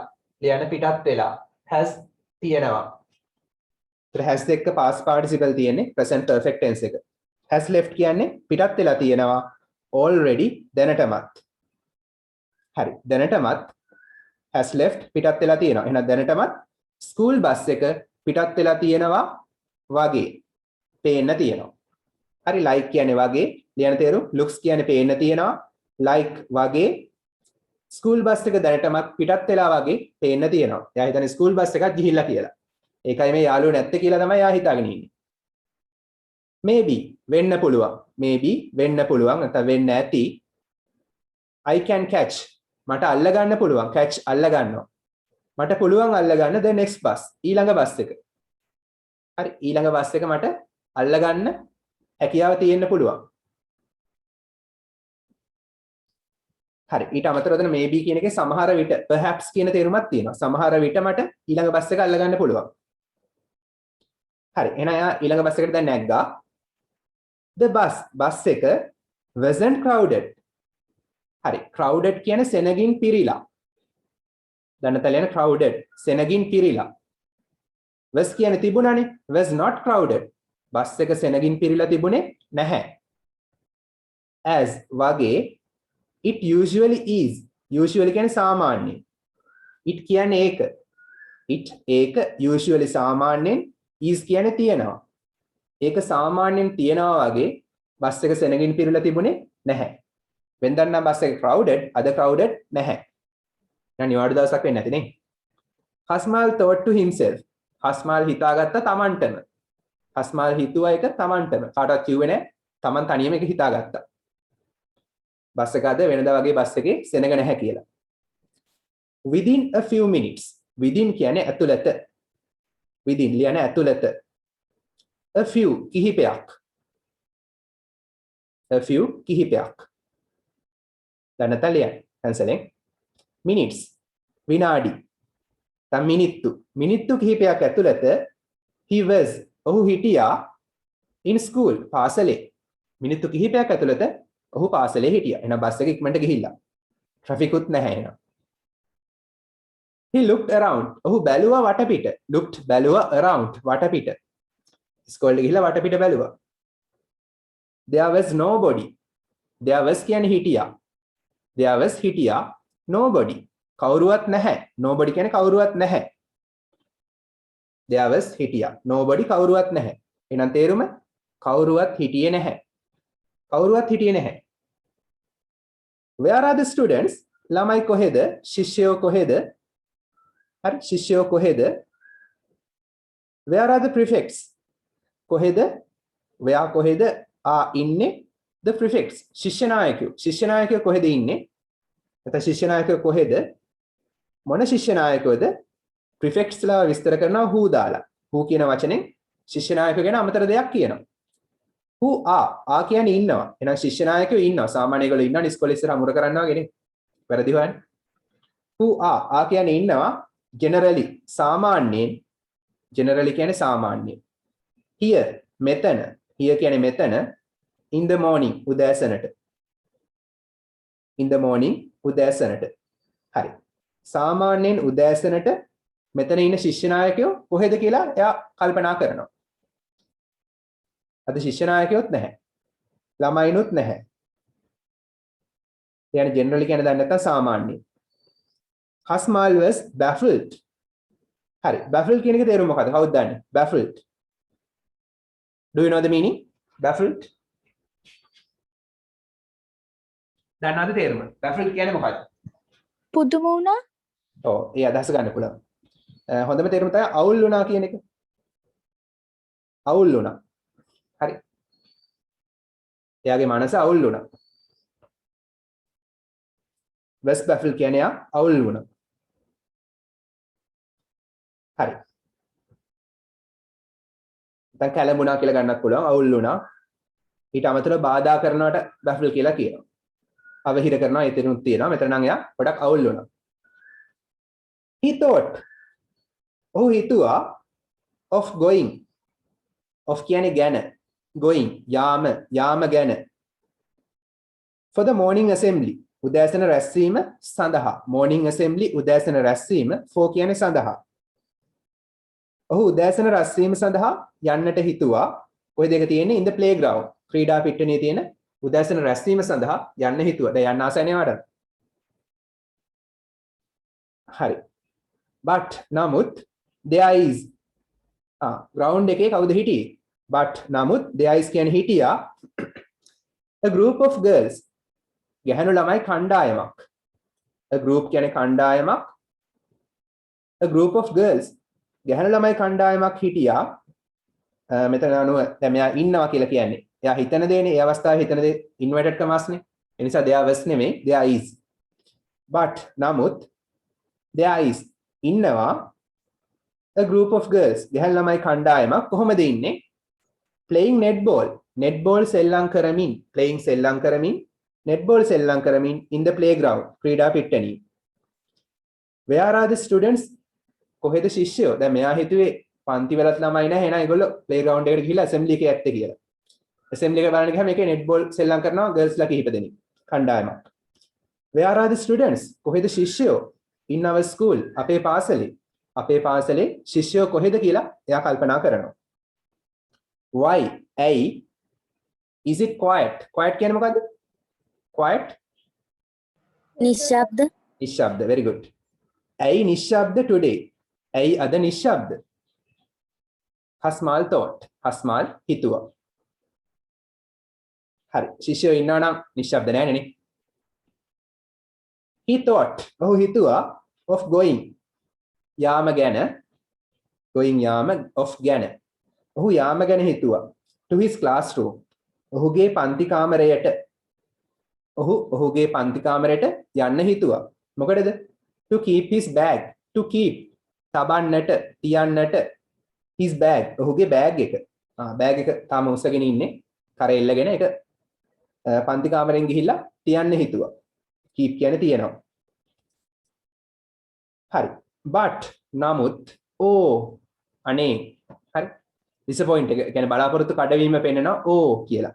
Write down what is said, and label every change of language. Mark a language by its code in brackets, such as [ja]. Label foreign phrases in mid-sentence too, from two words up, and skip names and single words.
[si] ලියන පිටත් වෙලා. has තියෙනවා. ඒතර has එක්ක [en] past participle [si] තියෙන්නේ [en] present perfect tense [si] එක. [en] has left [si] කියන්නේ පිටත් වෙලා තියෙනවා. already දැනටමත්. හරි. දැනටමත් [en] has left [si] පිටත් වෙලා තියෙනවා. එහෙනම් දැනටමත් [en] school bus [si] එක පිටත් වෙලා තියෙනවා වගේ පේන්න තියෙනවා. හරි. like කියන්නේ වගේ ලියන තේරුම. looks කියන්නේ පේන්න තියෙනවා. like වගේ ස්කූල් බස් එක දැනටමත් පිටත් වෙලා වගේ පේන්න තියෙනවා. එයා හිතන්නේ ස්කූල් බස් එකක් ගිහිල්ලා කියලා. ඒකයි මේ යාළුවෝ නැත්තේ කියලා තමයි එයා හිතාගෙන ඉන්නේ. maybe වෙන්න පුළුවන්. maybe වෙන්න පුළුවන් නැත්නම් වෙන්න ඇති. [en] I can catch [si] මට අල්ල ගන්න පුළුවන්. catch අල්ල ගන්නවා. මට පුළුවන් අල්ල ගන්න [en] the next bus [si] ඊළඟ බස් එක. හරි. ඊළඟ බස් එක මට අල්ල ගන්න හැකියාව තියෙන්න පුළුවන්. හරි. ඊට අමතරව එතන maybe කියන එකේ සමහර විට perhaps කියන තේරුමක් තියෙනවා. සමහර විට මට ඊළඟ බස් එක අල්ල ගන්න පුළුවන්. හරි. එහෙනම් එයා ඊළඟ බස් එකට දැන් නැග්ගා. [en] The bus එක wasn't crowded. [si] හරි. crowded කියන්නේ සෙනගින් පිරීලා. දන්නතල යන crowded සෙනගින් පිරීලා. was කියන්නේ තිබුණානේ. [en] was not crowded. [si] බස් එක සෙනගින් පිරීලා තිබුණේ නැහැ. as වගේ [en] it usually is. [si] usually කියන්නේ සාමාන්‍යයෙන්. it කියන්නේ ඒක. it ඒක usually සාමාන්‍යයෙන් is කියන්නේ තියනවා. ඒක සාමාන්‍යයෙන් තියනවා වගේ බස් එක සෙනගින් පිරීලා තිබුණේ නැහැ. වෙනදා නම් බස් එක crowded, අද crowded නැහැ. දැන් නිවාඩු දවසක් වෙන්නේ නැති නේ. හස්මාල් [en] thought to himself. [si] හස්මාල් හිතාගත්ත තමන්ටම. හස්මාල් හිතුවා එක තමන්ටම. කාටවත් කිව්වේ නැහැ. තමන් තනියම ඒක හිතාගත්තා. බස් එක අද වෙනදා වගේ බස් එකේ සෙනග නැහැ කියලා. [en] Within a few minutes. Within [si] කියන්නේ ඇතුළත. Within කියන්නේ ඇතුළත. [en] A few කිහිපයක්. A few කිහිපයක්. දැනතලිය cancelling. [si] Minutes විනාඩි. දැන් මිනිත්තු කිහිපයක් ඇතුළත [en] he was [si] ඔහු හිටියා [en] in school [si] පාසලේ. මිනිත්තු කිහිපයක් ඇතුළත ඔහු පාසලේ හිටියා. එහෙනම් බස් එක ඉක්මනට ගිහිල්ලා. ට්‍රැෆික් උත් නැහැ එහෙනම්. [en] He looked around. [si] ඔහු බැලුවා වටපිට. looked බැලුවා around වටපිට. ඉස්කෝලේ ගිහිල්ලා වටපිට බැලුවා. [en] There was nobody. [si] There was කියන්නේ හිටියා. [en] There was හිටියා nobody. [si] කවුරුවත් නැහැ. Nobody කියන්නේ කවුරුවත් නැහැ. [en] There was හිටියා. [si] Nobody කවුරුවත් නැහැ. එහෙනම් තේරුම කවුරුවත් හිටියේ නැහැ. කවුරුවත් හිටියේ නැහැ. [en] Where are the students? [si] ළමයි කොහෙද? ශිෂ්‍යයෝ කොහෙද? හරි ශිෂ්‍යයෝ කොහෙද? [en] Where are the prefects? කොහෙද? where කොහෙද? ඉන්නේ the prefects. [si] ශිෂ්‍ය නායකයෝ. ශිෂ්‍ය නායකයෝ කොහෙද ඉන්නේ? නැත්නම් ශිෂ්‍ය නායකයෝ කොහෙද? මොන ශිෂ්‍ය නායකයෝද? prefects ලා විස්තර කරනවා who දාලා. who කියන වචනෙන් ශිෂ්‍ය නායකයෝ ගැන අමතර දෙයක් කියනවා. who are කියන්නේ ඉන්නවා. එහෙනම් ශිෂ්‍ය නායකයෝ ඉන්නවා. සාමාන්‍ය ඒගොල්ලෝ ඉන්නවනේ ඉස්කෝලේ ඉස්සර හමුර කරනවා වගේ නේ. වැරදි හොයන්නේ. who are කියන්නේ ඉන්නවා. generally සාමාන්‍යයෙන් generally කියන්නේ සාමාන්‍යයෙන්. [en] here මෙතන here [si] කියන්නේ මෙතන [en] in the morning උදෑසනට. in the morning [si] උදෑසනට. හරි. සාමාන්‍යයෙන් උදෑසනට මෙතන ඉන්න ශිෂ්‍ය නායකයෝ කොහෙද කියලා එයා කල්පනා කරනවා. අද ශිෂ්‍ය නායකයොත් නැහැ. ළමයිනුත් නැහැ. يعني generally කියන්නේ දන්නේ නැත්නම් සාමාන්‍යයෙන්. [en] Hasmal was baffled. [si] හරි. baffled කියන එක තේරුම මොකක්ද? කවුද දන්නේ? [en] baffled. Do you know the meaning? baffled. [si] දන්නවද තේරුම? baffled කියන්නේ මොකක්ද? පුදුම වුණා. ඔව් ඒ අදහස ගන්න පුළුවන්. හොඳම තේරුම තමයි අවුල් වුණා කියන එක. අවුල් වුණා. හරි. එයාගේ මනස අවුල් වුණා. was baffled කියන්නේ අවුල් වුණා. හරි. දැන් කැළඹුණා කියලා ගන්නත් පුළුවන් අවුල් වුණා. ඊට අමතරව බාධා කරනවට baffled කියලා කියනවා. අවහිර කරනවා එතනුත් තියෙනවා. මෙතන නම් එයා පොඩක් අවුල් වුණා. [en] He thought. [si] ඔහු හිතුවා [en] of going. [si] of කියන්නේ ගැන. going යාම ගැන. [en] for the morning assembly. [si] උදෑසන රැස්වීම සඳහා. [en] morning assembly [si] උදෑසන රැස්වීම for කියන්නේ සඳහා. ඔහු උදෑසන රැස්වීම සඳහා යන්නට හිතුවා. ඔය දෙක තියෙන්නේ [en] in the playground. [si] ක්‍රීඩා පිට්ටනියේ තියෙන උදෑසන රැස්වීම සඳහා යන්න හිතුවා. දැන් යන්න ආසයි නේද? හරි. but නමුත් [en] there is [si] ground එකේ කවුද හිටියේ? [en] but නමුත් there is [si] කියන්නේ හිටියා [en] a group of girls. [si] ගැහැණු ළමයි කණ්ඩායමක්. a group කියන්නේ කණ්ඩායමක්. [en] a group of girls. [si] ගැහැණු ළමයි කණ්ඩායමක් හිටියා. මෙතන අනුව දැන් මෙයා ඉන්නවා කියලා කියන්නේ. එයා හිතන දේනේ. ඒ අවස්ථාවේ හිතන දේ [en] inverted commas [si] නේ. ඒ නිසා [en] there was [si] නෙමෙයි [en] there is. but නමුත් there is ඉන්නවා a group of girls. [si] ගැහැණු ළමයි කණ්ඩායමක් කොහොමද ඉන්නේ? [en] playing netball. [si] netball සෙල්ලම් කරමින්. playing සෙල්ලම් කරමින්. netball සෙල්ලම් කරමින් [en] in the playground. [si] ක්‍රීඩා පිට්ටනියේ. [en] where are the students? [si] කොහෙද ශිෂ්‍යයෝ? දැන් මෙයා හිතුවේ පන්ති වලත් ළමයි නැහැ. එහෙනම් ඒගොල්ලෝ ප්ලේග්‍රවුන්ඩ් එකට ගිහිල්ලා ඇසෙම්බලි එකේ ඇත්තේ කියලා. ඇසෙම්බලි එක බලන්න ගියාම ඒකේ නෙට්බෝල් සෙල්ලම් කරනවා ගර්ල්ස්ලා කිහිප දෙනෙක්. කණ්ඩායමක්. Where are the students? කොහෙද ශිෂ්‍යයෝ? [en] In our school. [si] අපේ පාසලේ. අපේ පාසලේ ශිෂ්‍යයෝ කොහෙද කියලා එයා කල්පනා කරනවා. [en] Why? ඇයි? Is it quiet? Quiet [si] කියන්නේ මොකද්ද? [en] Quiet? [si] නිශ්ශබ්ද නිශ්ශබ්ද. [en] Very good. [si] ඇයි නිශ්ශබ්ද today? ඇයි අද නිශ්ශබ්ද? Hasmal thought. Hasmal හිතුවා. හරි. ශිෂ්‍යයෝ ඉන්නවා නම් නිශ්ශබ්ද නෑනේ නේ. [en] He thought. [si] ඔහු හිතුවා [en] of going. [si] යාම ගැන. Going යාම of ගැන. ඔහු යාම ගැන හිතුවා. [en] To his classroom. [si] ඔහුගේ පන්ති කාමරයට. ඔහුගේ පන්ති කාමරයට යන්න හිතුවා. මොකටද? [en] To keep his bag. To keep. [si] තබන්නට, තියන්නට. [en] His bag. [si] ඔහුගේ බෑග් එක. බෑග් එක තාම උස්සගෙන ඉන්නේ. කර එල්ලගෙන ඒක පන්ති කාමරෙන් ගිහිල්ලා තියන්න හිතුවා. keep කියන්නේ තියනවා. හරි. but නමුත් අනේ හරි disappoint එක කියන්නේ බලාපොරොත්තු කඩවීම පෙන්නනවා කියලා.